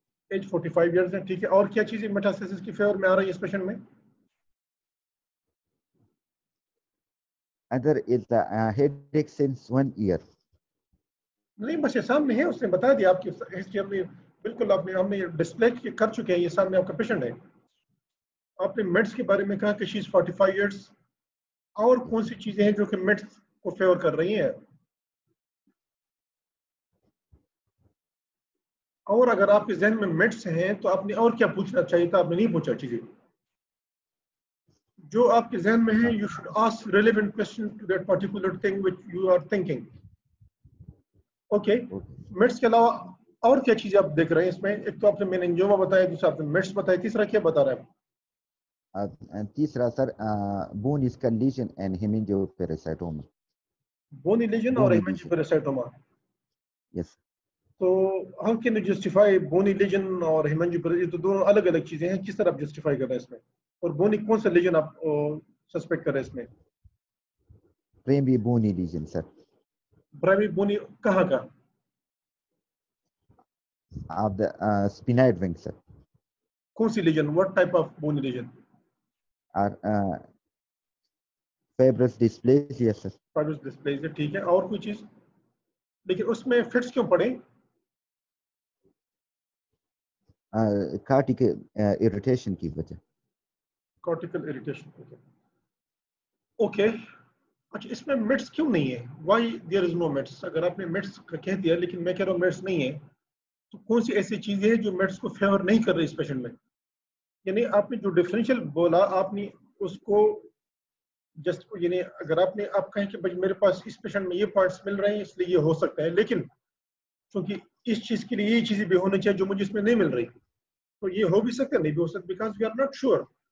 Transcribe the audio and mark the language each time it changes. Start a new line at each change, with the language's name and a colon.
English: Age 45 years
Hindi: है, ठीक है. और क्या चीजें मेटास्टेसिस की फेवर में आ रही है इस पेशेंट में?
English: Other is the headache since 1 year.
Hindi: नहीं, बस ये सामने है, उसने बता दिया आपकी हिस्ट्री. हमने बिल्कुल हमने डिस्प्ले कर चुके हैं, ये सामने आपका पेशेंट है. आपने मेड्स के बारे में कहा कि
English: She is 45 years.
Hindi: और कौन सी चीजें हैं जो कि मेड्स को फेवर कर रही हैं? और अगर आपके जहन में मेड्स हैं तो आपने और क्या पूछना चाहिए था, आपने नहीं पूछा चीजें जो आपके जहन में है.
English: You should ask relevant question to that particular thing which you are thinking.
Hindi: Okay, maids के अलावा और क्या चीजें आप देख रहे हैं इसमें? एक तो आपने मेनिंजियोमा बताया, दूसरा आपने मेड्स बताया, तीसरा क्या बता रहे हैं? तीसरा sir
English: bone skull lesion and hemangioperocytoma. Bony lesion
Hindi: और
English: hemangioperocytoma. Yes.
Hindi: तो
English: how can you justify bony lesion
Hindi: और
English: hemangioperocytoma?
Hindi: तो दोनों अलग अलग चीजें हैं, किस तरह आप जस्टिफाई कर रहे हैं इसमें? और बोनी कौन सा लीजन आप सस्पेक्ट कर रहे हैं इसमें?
English: Primary bony lesion sir.
Hindi: Primary बोनी कहाँ का?
English: Of the sphenoid wing sir.
Hindi: कौन सी legion?
English: What type of bony lesion? Fibrous dysplasia sir.
Hindi: Fibrous dysplasia, ठीक है. और कोई चीज? लेकिन उसमें फिट्स क्यों पड़े?
English: Cortical irritation
Hindi: की वजह.
English: Cortical irritation. Okay,
Hindi: अच्छा, इसमें मिड्स क्यों नहीं है?
English: Why there is no mids?
Hindi: अगर आपने मिड्स कह दिया, लेकिन मैं कह रहा हूँ मिड्स नहीं है, तो कौन सी ऐसी चीजें हैं जो मिड्स को फेवर नहीं कर रही इस पेशेंट में? यानी आपने जो डिफरेंशियल बोला, आपने उसको जस्ट, यानी अगर आपने आप कहें कि भाई मेरे पास इस पेशेंट में ये पॉइंट्स मिल रहे हैं इसलिए ये हो सकता है, लेकिन क्योंकि इस चीज के लिए ये चीजें भी होनी चाहिए जो मुझे इसमें नहीं मिल रही, तो ये हो भी सकता है, नहीं भी हो सकता,
English: Because we are not sure.